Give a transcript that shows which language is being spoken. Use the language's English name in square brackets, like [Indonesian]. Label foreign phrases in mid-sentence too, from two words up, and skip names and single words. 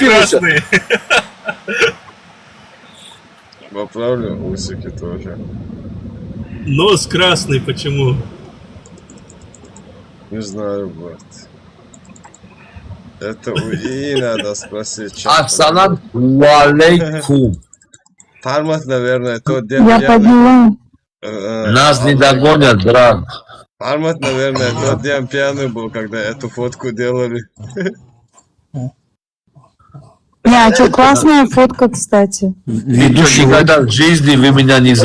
[Russian] тебе скину красный? Поправлю усики тоже. Нос красный, почему? Не знаю, брат. Это у ИИ надо спросить. [Arabic] السلام عليكم. [Russian] Пармат, наверное, тот день. Я подняла. Нас не догонят, брат. Армат, наверное, тот день пьяный был, когда эту фотку делали. Не, что, классная фотка, кстати. Ведущий, никогда в жизни вы меня не